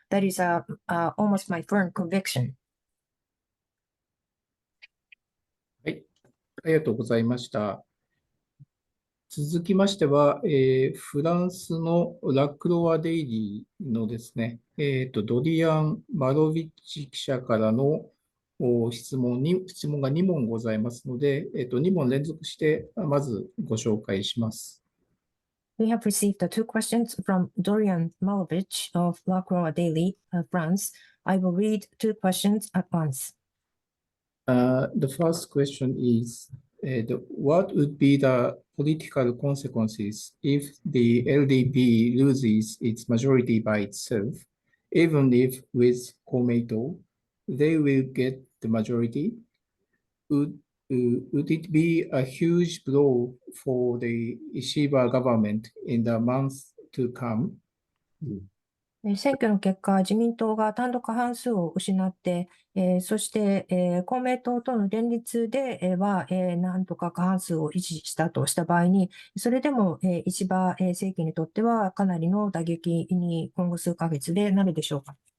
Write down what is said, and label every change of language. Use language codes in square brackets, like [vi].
[en] That is almost my firm conviction. [ja] はい、ありがとうございました。続きましては、フランスのラクロワデイリーのですね、ドリアン・マロビッチ記者からの質問が2問ございますので、2問連続してまずご紹介します。 [en] We have received two questions from Dorian Malovich of La Croix Daily, France. I will read two questions at once. The first question is, what would be the political consequences if the LDP loses its majority by itself, even if with Komeito, they will get the majority? Would it be a huge blow for the Ishiba government in the months to come? [ja] 選挙の結果、自民党が単独過半数を失って、そして、公明党との連立では、なんとか過半数を維持したとした場合に、それでも、石破政権にとってはかなりの打撃に今後数ヶ月でなるでしょうか。